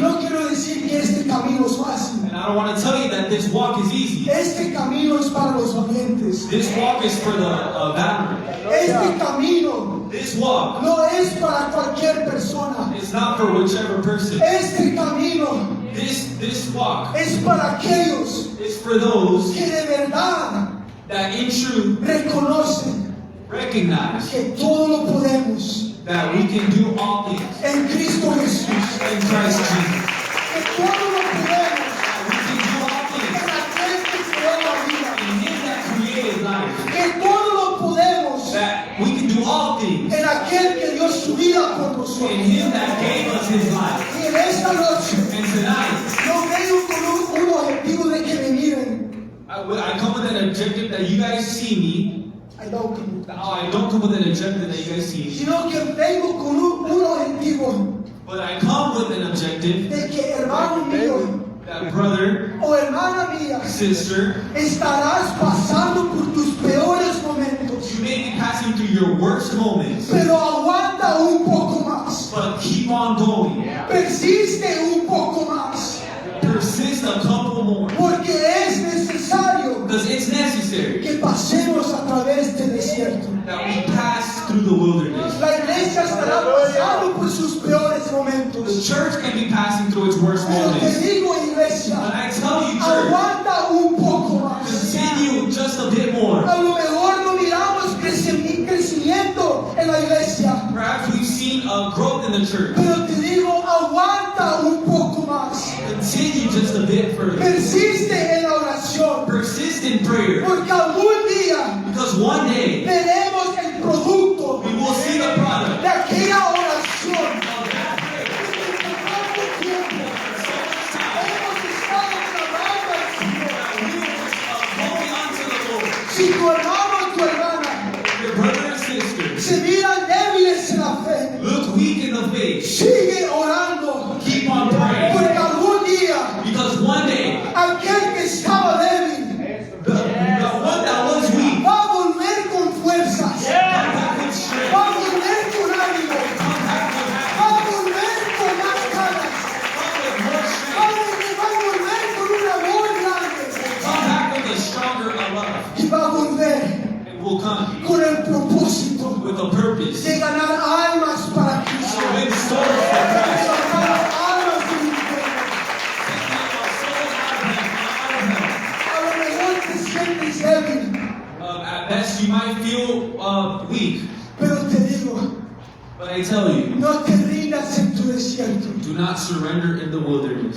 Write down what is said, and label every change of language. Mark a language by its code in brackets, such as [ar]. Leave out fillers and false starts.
[es] no quiero decir que este camino es fácil. [en] And I don't want to tell you that this walk is easy. [es] Este camino es para los valientes. [en] This walk is for the valiant. [es] Este camino [en] This walk [es] no es para cualquier persona. [en] is not for whichever person. [es] Este camino [en] This walk [es] es para aquellos [en] is for those [es] que de verdad [en] that in truth [es] reconocen [en] recognize [es] que todo lo podemos [en] that we can do all things [es] en Cristo Jesús. [en] in Christ Jesus. [es] Que todo lo podemos [en] We can do all things [es] en aquel que creó la vida. [en] in Him that created life. [es] Que todo lo podemos [en] That we can do all things [es] en aquel que dio su vida por [en] in [es] nosotros. [en] Him that gave us His life. [es] Y en esta noche [en] And tonight, [es] no vengo con un objetivo de que me miren. [en] I come with an objective that you guys see me. I don't come. I don't come with an objective that you guys see me. [es] Sino que vengo con un objetivo [en] But I come with an objective [es] de que hermano mío [en] that brother, [es] o hermana mía [en] sister, [es] estarás pasando por tus peores momentos. [en] you may be passing through your worst moments, [es] Pero aguanta un poco más. [en] but keep on going. [es] Persiste un poco más. [en] Persist a couple more. [es] Porque es necesario [en] Because it's necessary [es] que pasemos a través del desierto. [en] that we pass through the wilderness. [es] La iglesia estará pasando por sus peores [en] The [es] momentos. [en] church can be passing through its worst [es] Pero te [en] moments. [es] digo, [en] But [es] iglesia, [en] I tell you, church, [es] aguanta un poco más. [en] continue just a bit more. [es] A lo mejor no miramos crecimiento en la iglesia, [en] Perhaps we've seen a growth in the church. [es] pero te digo, aguanta un poco más. [en] Continue just a bit further. [es] Persiste en la oración, [en] Persist in prayer. [es] porque algún día [en] Because one day [es] veremos el producto [en] we will see the product [es] de aquella oración. [en] of that prayer. [es] ¿Cuánto tiempo hemos estado clamando al Señor? [en] We were going unto the Lord. [es] Si tu hermano o tu hermana [en] Your brother and sister [es] se miran débiles en la fe, [en] look weak in the face. [es] sigue orando, [en] Keep on praying. [es] porque algún día [en] Because one day [es] aquel que estaba débil [en] the one that was weak [es] va a volver con fuerzas, [en] come back with strength. [es] va a volver con ánimo, [en] Come back with [es] va [en] happiness. [es] a volver con más ganas, [en] Come with more strength. [es] va a volver con un amor grande [en] Come back with a stronger love. [es] y va a volver [en] And will come [es] con el propósito [en] with a purpose. [es] de ganar almas para Cristo, [en] To win souls [es] de [en] for Christ. [es] ganar almas de mi pueblo. A lo mejor te sientes débil, [en] At best, you might feel weak, [es] pero te digo, [en] but I tell you, [es] no te rindas en tu desierto, [en] do not surrender in the wilderness.